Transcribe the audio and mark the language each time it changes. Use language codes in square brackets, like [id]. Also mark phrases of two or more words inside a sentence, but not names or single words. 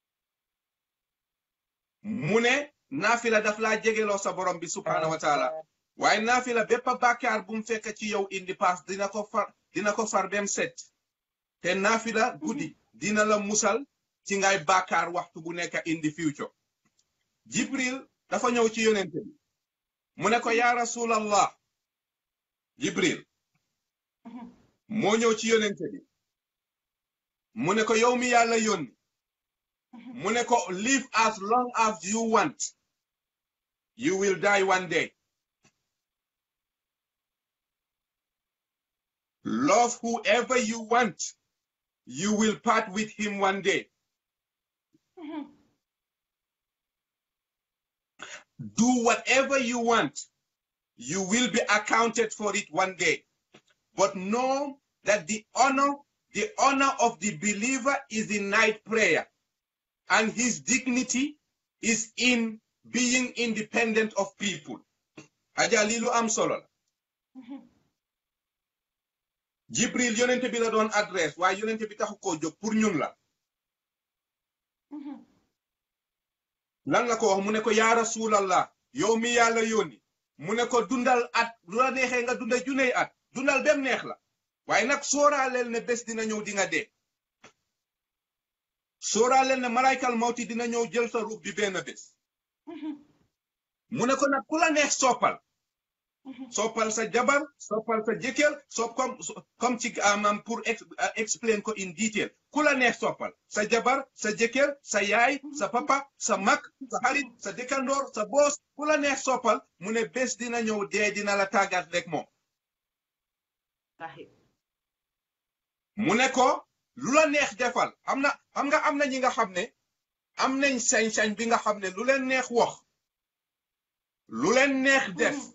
[wo] mu ne naafila daf laa jegeloo sa borom bi [ar] سبحانه وتعالى [wo] waaye naafila bépp bàkkaar bu mu fekk ci yow indi paas dina ko far bem set te naafila guddi dina la musal ci ngay bàkkaar waxtu bu nekk [en] in the future. [wo] Jibril dafa ñëw ci yonente bi mu ne ko [ar] يا رسول الله. [wo] Jibril moo ñëw ci yonente bi mu ne ko yow mi yàlla yónni mu ne ko [en] live as long as you want, you will die one day. Love whoever you want, you will part with him one day. Do whatever you want, you will be accounted for it one day. But know that the honor of the believer is in night prayer, and his dignity is in being independent of people. [wo] Aja lilu am solo. Jibril yonente bi la doon adresse waaye yonente bi taxu koo jóg pour ñun la. Lan la ko wax mu ne ko [ar] يا رسول الله [wo] yow mi yàlla yónni mu ne ko dundal at lu la neexee nga dunda juney at dundal bem neex la waaye nag sooraaleel ne bés dina ñëw di nga dee. Sooraaleel ne [ar] ملك الموت [wo] dina ñëw jël sa ruux bi benn bés. mu ne ko nag ku la neex soppal. Soppal sa jabar soppal sa jëkkër comme ci pour explain ko [en] in detail [wo] ku la neex soppal sa jabar sa jëkkër sa yaay sa papa sa mag sa xarit sa dëkkandoor sa boos ku la neex soppal mu ne bés dina ñëw dee dina la tàggat rek moom. mu ne ko lu la neex defal am na ñi nga xam ne am nañ sañ-sañ bi nga xam ne lu leen neex wax lu leen neex def.